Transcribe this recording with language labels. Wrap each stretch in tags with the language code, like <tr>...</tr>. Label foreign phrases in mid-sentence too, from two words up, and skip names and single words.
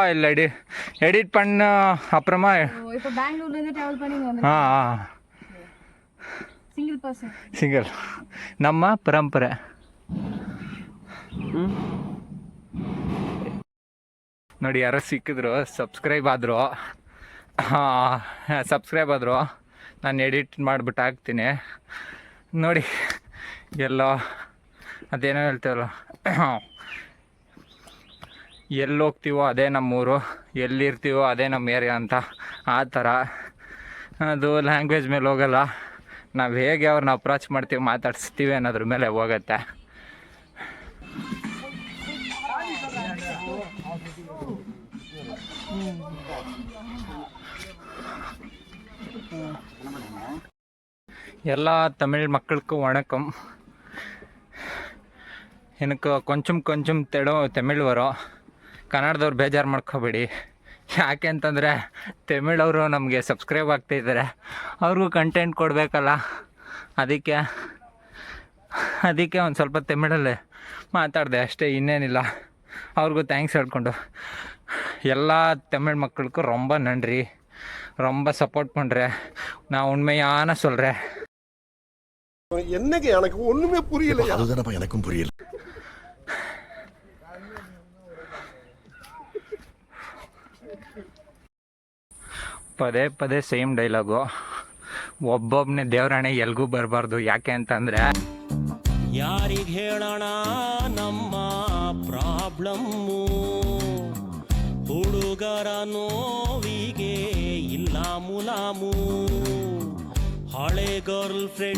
<ta>இல்லை எடிட் பண்ண அப்புறமா இப்போ பெங்களூர்ல இருந்து டிராவல் பண்ணி வந்து</ta> <en>single person</en> <kn>ಸಿಂಗಲ್. ನಮ್ಮ ಪರಂಪರೆ. ನೋಡಿ ಯಾರೋ ಸಿಕ್ಕಿದ್ರು, ಸಬ್ಸ್ಕ್ರೈಬ್ ಆದರು. ನಾನು ಎಡಿಟ್ ಮಾಡಿಬಿಟ್ಟು ಹಾಕ್ತೀನಿ ನೋಡಿ. ಎಲ್ಲೋ ಅದೇನೋ ಹೇಳ್ತೇವಲ್ಲ, ಎಲ್ಲಿ ಹೋಗ್ತೀವೋ ಅದೇ ನಮ್ಮೂರು, ಎಲ್ಲಿರ್ತೀವೋ ಅದೇ ನಮ್ಮ ಏರಿಯಾ ಅಂತ. ಆ ಥರ ಅದು ಲ್ಯಾಂಗ್ವೇಜ್ ಮೇಲೆ ಹೋಗಲ್ಲ. ನಾವು ಹೇಗೆ ಅವ್ರನ್ನ ಅಪ್ರೋಚ್ ಮಾಡ್ತೀವಿ, ಮಾತಾಡಿಸ್ತೀವಿ ಅನ್ನೋದ್ರ ಮೇಲೆ ಹೋಗುತ್ತೆ.</kn> <ta>எல்லா தமிழ் மக்களுக்கும் வணக்கம். எனக்கு கொஞ்சம் தமிழ் வரோ,</ta> <kn>ಕನ್ನಡದವ್ರು ಬೇಜಾರು ಮಾಡ್ಕೋಬೇಡಿ. ಯಾಕೆ ಅಂತಂದರೆ ತಮಿಳವರು ನಮಗೆ ಸಬ್ಸ್ಕ್ರೈಬ್ ಆಗ್ತಾಯಿದ್ದಾರೆ, ಅವ್ರಿಗೂ ಕಂಟೆಂಟ್ ಕೊಡಬೇಕಲ್ಲ. ಅದಕ್ಕೆ ಒಂದು ಸ್ವಲ್ಪ ತಮಿಳಲ್ಲೇ ಮಾತಾಡಿದೆ ಅಷ್ಟೇ, ಇನ್ನೇನಿಲ್ಲ. ಅವ್ರಿಗೂ ಥ್ಯಾಂಕ್ಸ್ ಹೇಳ್ಕೊಂಡು ಎಲ್ಲ ತಮಿಳ್ ಮಕ್ಕಳಿಗೂ</kn> <ta>ரொம்ப நன்றி. ரொம்ப சப்போர்ட் பண்ணுறேன். நான் உண்மையான சொல்கிறேன். என்னங்க எனக்கு ஒண்ணுமே புரியல. அதுதானப்பா எனக்கும் புரியல.</ta> <kn>ಪದೇ ಪದೇ</kn> <en>same dialogue.</en> <kn>ಒಬ್ಬೊಬ್ಬನೇ ದೇವರಾಣೆ ಎಲ್ಗೂ ಬರಬಾರ್ದು. ಯಾಕೆ ಅಂತಂದರೆ ಯಾರಿಗೆ ಹೇಳೋಣ ನಮ್ಮ ಪ್ರಾಬ್ಲಮ್ಮು, ಹುಡುಗರ ನೋವಿಗೆ ಇಲ್ಲ ಮುಲಾಮು, ಹಳೆ</kn> <en>girl friends.</en>